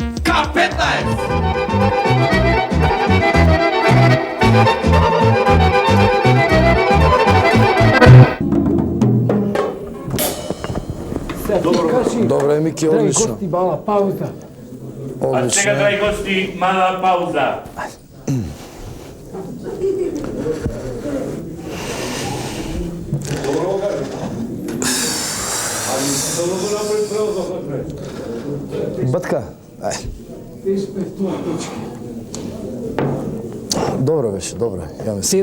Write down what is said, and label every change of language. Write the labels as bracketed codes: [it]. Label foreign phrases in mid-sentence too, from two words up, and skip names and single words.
[sr] Dobro je, Miki, odlično. Dragi gosti, mala pauza. [mk] A сега, драги гости, мала пауза. Батка, ај. Добро беше, добро. [sr] Ја мислам,